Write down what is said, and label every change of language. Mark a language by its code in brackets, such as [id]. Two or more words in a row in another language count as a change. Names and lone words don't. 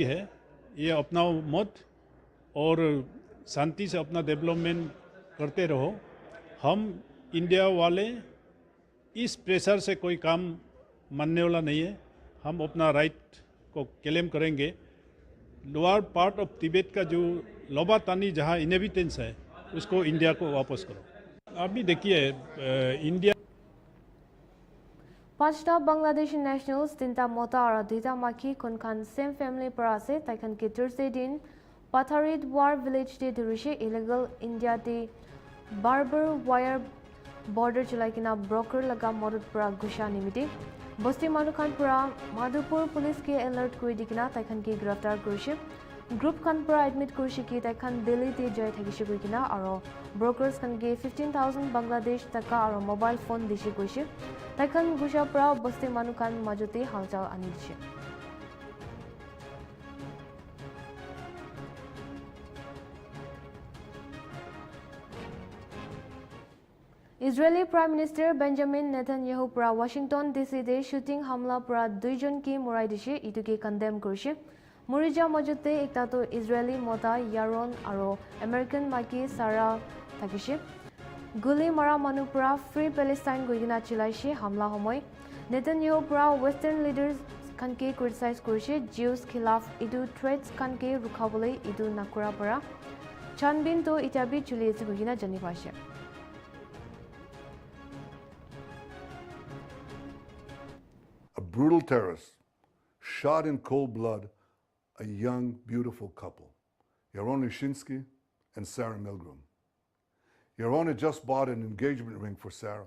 [hi] है ये अपनाओ मत और शांति से अपना डेवलपमेंट करते रहो हम इंडिया वाले इस प्रेशर से कोई काम मानने वाला नहीं है हम अपना राइट को क्लेम करेंगे [en] lower part of [hi] तिब्बत का जो लोबा तानी जहाँ इनहेबिटेंस है उसको इंडिया को वापस करो अभी देखिए इंडिया [nag] Panchta Bangladeshi nationals tinta mota aro duita maki konkhan [en] same family [nag] para ase taikhan ke Thursday din Patharit War village te durishe illegal India te [en] barber wire border [nag] chalai kina broker laga modut para gusha nimite Bosti manu khan pura Madhupur police ke alert koi dikina taikhan ke giraftar kurise Group kan pra admit kurshi ki tai khan Delhi te jai thakishi kuikina aro brokers kan ge 15,000 Bangladesh taka aro [en] mobile phone [nag] dishi kuishi tai khan gusha pra boste manu kan majote halchal ani dishi. Israeli Prime Minister Benjamin Netanyahu pra Washington DC de shooting hamla pra duijon ki morai dishi itu ke condemn kurishi. Murija majute ekta to Israeli mota Yaron aro American maki Sarah thakishi. Guli mara manu pra [en] Free Palestine [nag] goigina chilaishi hamla homoy. Netanyahu pra [en] Western leaders [nag] kan ke criticize kurishi Jews khilaf idu threats kan ke rukhabole idu nakura para. Chanbin to itabi chuli goigina jani pashe. [en] A brutal terrorist shot in cold blood a young, beautiful couple, Yaron Lishinsky and Sarah Milgram. Yaron had just bought an engagement ring for Sarah.